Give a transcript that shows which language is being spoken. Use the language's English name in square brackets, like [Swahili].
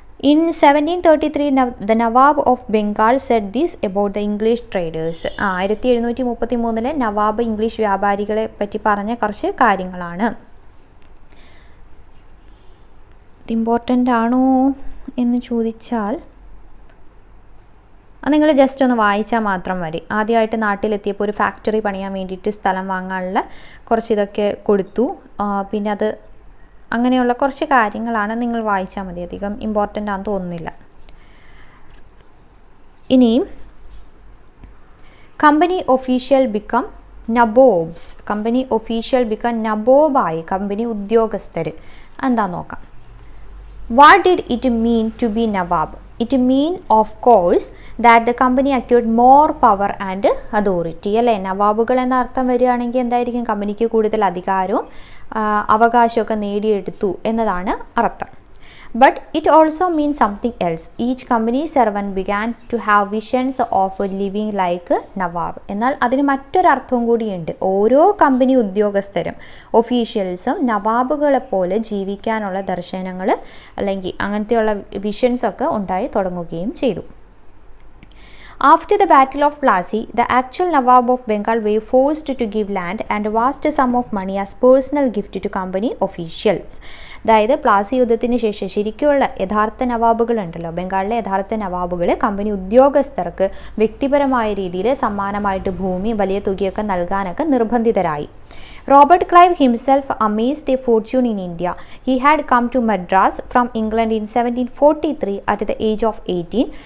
[English] In 1733 the Nawab of Bengal said this about the English traders. [Malayalam] 1733 Nawab English വ്യാപാരികളെ പറ്റി പറഞ്ഞ കുറച്ച് കാര്യങ്ങളാണ്. ഇത് ഇമ്പോർട്ടൻ്റ് ആണോ എന്ന് ചോദിച്ചാൽ അത് നിങ്ങൾ ജസ്റ്റ് ഒന്ന് വായിച്ചാൽ മാത്രം മതി. ആദ്യമായിട്ട് നാട്ടിലെത്തിയപ്പോൾ ഒരു ഫാക്ടറി പണിയാൻ വേണ്ടിയിട്ട് സ്ഥലം വാങ്ങാനുള്ള കുറച്ച് ഇതൊക്കെ കൊടുത്തു. പിന്നെ അത് അങ്ങനെയുള്ള കുറച്ച് കാര്യങ്ങളാണ്, നിങ്ങൾ വായിച്ചാൽ മതി. അധികം ഇമ്പോർട്ടൻ്റ് ആണെന്ന് തോന്നുന്നില്ല. [English] ഇനി company official become nabobs. Company official become [Malayalam] നബോബായി company ഉദ്യോഗസ്ഥർ. എന്താ നോക്കാം. [English] What did it mean to be nawab? It mean of course that the company acquired more power and authority. [Malayalam] അല്ലേ? നവാബുകൾ എന്ന അർത്ഥം വരികയാണെങ്കിൽ എന്തായിരിക്കും? കമ്പനിക്ക് കൂടുതൽ അധികാരവും അവകാശമൊക്കെ നേടിയെടുത്തു എന്നതാണ് അർത്ഥം. [English] But it also means something else. Each company servant began to have visions of living like Nawab. [Malayalam] എന്നാൽ അതിന് മറ്റൊരർത്ഥവും കൂടിയുണ്ട്. ഓരോ കമ്പനി ഉദ്യോഗസ്ഥരും ഒഫീഷ്യൽസും നവാബുകളെപ്പോലെ ജീവിക്കാനുള്ള ദർശനങ്ങൾ അല്ലെങ്കിൽ അങ്ങനത്തെയുള്ള വിഷൻസൊക്കെ ഉണ്ടായി തുടങ്ങുകയും ചെയ്തു. [English] After the Battle of Plassey, the actual Nawab of Bengal were forced to give land and vast sum of money as personal gift to company officials. [Malayalam] അതായത് പ്ലാസി യുദ്ധത്തിന് ശേഷം ശരിക്കുള്ള യഥാർത്ഥ നവാബുകളുണ്ടല്ലോ, ബംഗാളിലെ യഥാർത്ഥ നവാബുകൾ കമ്പനി ഉദ്യോഗസ്ഥർക്ക് വ്യക്തിപരമായ രീതിയിൽ സമ്മാനമായിട്ട് ഭൂമി വലിയ തുകയൊക്കെ നൽകാനൊക്കെ നിർബന്ധിതരായി. [English] Robert Clive himself amassed a fortune in India. He had come to Madras from England in 1743 at the age of 18.